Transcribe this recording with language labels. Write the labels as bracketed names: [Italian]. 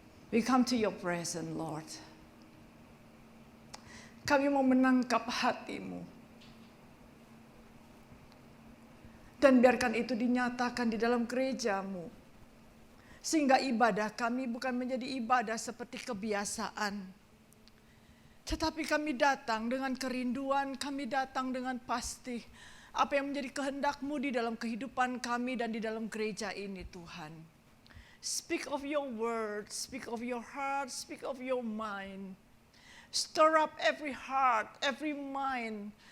[English] We come to your presence, Lord. [Indonesian] Kami mau menangkap hatimu. Dan biarkan itu dinyatakan di dalam gerejamu. Sehingga ibadah kami bukan menjadi ibadah seperti kebiasaan. Tetapi kami datang dengan kerinduan, kami datang dengan pasti. Apa yang menjadi kehendak-Mu di dalam kehidupan kami dan di dalam gereja ini Tuhan. [English] Speak of your word, speak of your heart, speak of your mind. Stir up every heart, every mind.